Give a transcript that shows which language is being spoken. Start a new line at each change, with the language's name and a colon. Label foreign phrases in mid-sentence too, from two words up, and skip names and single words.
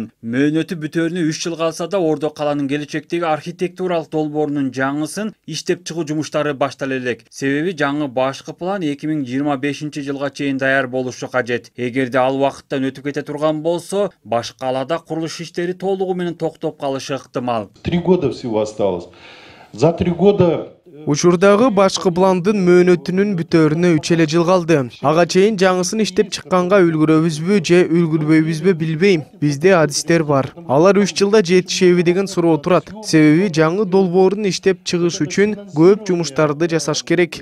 Kyrgyz: Мөөнөтү бүтөөрүнө 3 жыл калса да Ордо каланын келечектеги архитектуралык долбоорунун жаңысын иштеп чыгуу жумуштары баштала элек. Себеби жаңы башкы план 2025 жылга чейин даяр болушу кажет. Эгерде ал убакыттан өтүп кете турган болсо, башкы калада курулуш иштери толугу менен токтоп калышы ыктымал.
Russian: 3 года всего осталось. За 3 года
Kyrgyz: Учурдагы башкы пландын мөөнөтүнүн бүтөөрүнө 3 эле жыл калды. Ага чейин жаңысын иштеп чыкканга үлгүрөбүзбү же үлгүрбөйбүзбү билбейм. Бизде адистер бар. Алар 3 жылда жетишеби деген суроо турат. Себеби жаңы долбоорун иштеп чыгыш үчүн көп жумуштарды жасаш керек.